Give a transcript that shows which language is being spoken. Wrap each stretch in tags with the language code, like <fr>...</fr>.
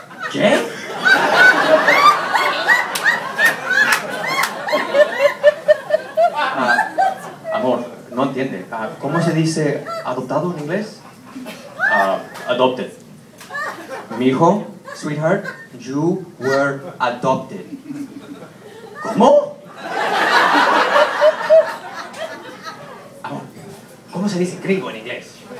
<es>¿Qué? Amor, no entiende. ¿Cómo se dice adoptado en inglés?</es> <en>Adopted. Mijo, sweetheart, you were adopted.</en> <es>¿Cómo? Amor, ¿cómo se dice gringo en inglés?</es>